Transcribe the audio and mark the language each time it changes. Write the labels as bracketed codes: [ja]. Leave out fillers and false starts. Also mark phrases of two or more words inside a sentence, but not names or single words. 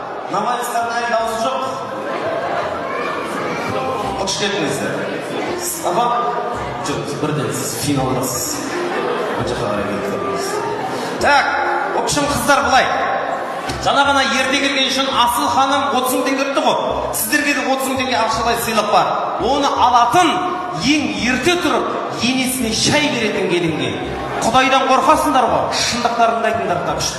[kk] Навальстардың әлі дауысы жоқ. Қош келдіңіздер. Сабақ? Жоқ, бірден сіз финалдасыз. Бұл жаққа қарай келдіңіз. [ru] Так, в общем, [kk] қыздар былай. Жаңа ғана ерте келген үшін Асыл ханым 30 мың теңге ұтты ғой. Сіздерге де 30 мың теңге ақшалай сыйлық бар. Оны алатын ең ерте тұрып, енесіне шай беретін келінге. Құдайдан қорқасыңдар ғой, шындықтарын айтыңдар да күшті.